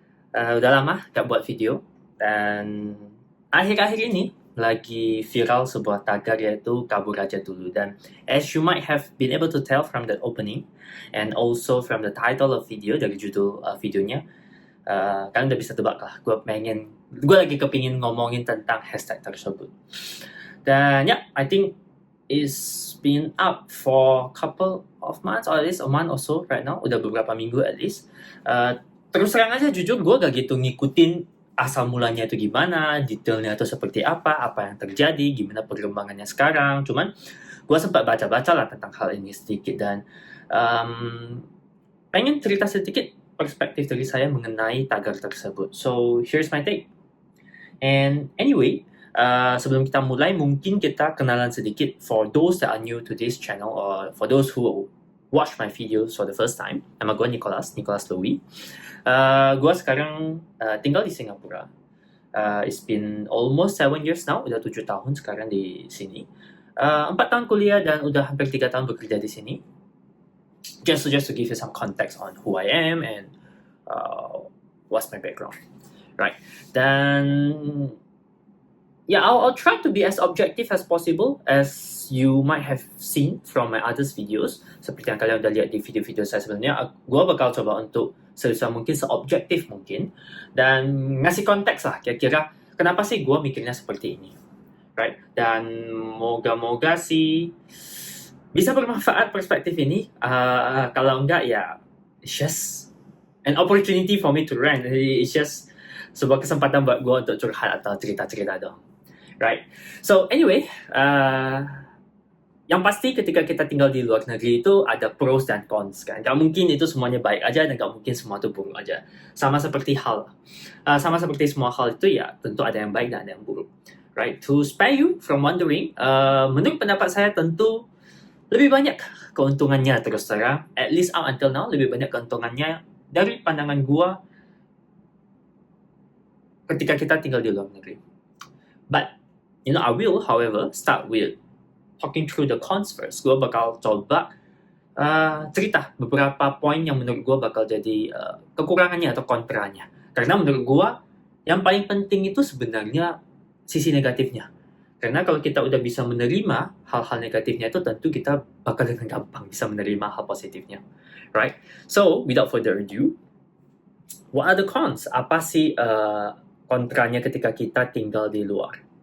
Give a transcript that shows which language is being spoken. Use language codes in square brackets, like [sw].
[id] Udah lama gak buat video dan akhir-akhir ini lagi viral sebuah tagar yaitu kabur aja dulu, dan [en] as you might have been able to tell from the opening and also from the title of video, [id] dari judul videonya, kalian udah bisa tebak lah gue lagi kepingin ngomongin tentang hashtag tersebut. Dan ya, [en] I think it's been up for a couple of months, or at least a month or so right now. [id] Udah beberapa minggu [en] at least. [id] Terus terang aja, jujur gue gak gitu ngikutin asal mulanya itu gimana, detailnya itu seperti apa yang terjadi, gimana perkembangannya sekarang. Cuman gue sempat baca-baca lah tentang hal ini sedikit, dan pengen cerita sedikit perspektif dari saya mengenai tagar tersebut. [en] So here's my take. And anyway, [id] sebelum kita mulai, mungkin kita kenalan sedikit [en] for those that are new to this channel, or for those who watch my videos for the first time. [id] Nama gue Nicholas Louis. Gue sekarang tinggal di Singapura. [en] It's been almost 7 years now, [id] udah 7 tahun sekarang di sini. 4 tahun kuliah dan udah hampir 3 tahun bekerja di sini. [en] Just to give you some context on who I am and what's my background, right? Dan yeah, I'll try to be as objective as possible, as you might have seen from my other videos. [id] Seperti yang kalian udah lihat di video-video saya sebelumnya, gue bakal coba untuk sebisa mungkin, seobjektif mungkin, dan ngasih konteks lah, kira-kira kenapa sih gue mikirnya seperti ini, right? Dan moga-moga sih bisa bermanfaat perspektif ini. Kalau enggak ya, [en] it's just an opportunity for me to rant. It's just [id] sebuah kesempatan buat gue untuk curhat atau cerita-cerita dong. Right. [en] So anyway, [id] yang pasti ketika kita tinggal di luar negeri itu ada pros dan cons kan. Gak mungkin itu semuanya baik aja, dan gak mungkin semua itu buruk aja. Sama seperti semua hal itu, ya tentu ada yang baik dan ada yang buruk. Right. [en] To spare you from wondering, [id] menurut pendapat saya tentu lebih banyak keuntungannya, terus terang. [en] At least up until now, [id] lebih banyak keuntungannya dari pandangan gua ketika kita tinggal di luar negeri. [en] But I will, however, start with talking through the cons first. [id] Gue bakal coba cerita beberapa poin yang menurut gue bakal jadi kekurangannya atau kontranya. Karena menurut gue, yang paling penting itu sebenarnya sisi negatifnya. Karena kalau kita udah bisa menerima hal-hal negatifnya itu, tentu kita bakal dengan gampang bisa menerima hal positifnya. [en] Right? So, without further ado, what are the cons? [id] Apa sih kontranya ketika kita tinggal di luar?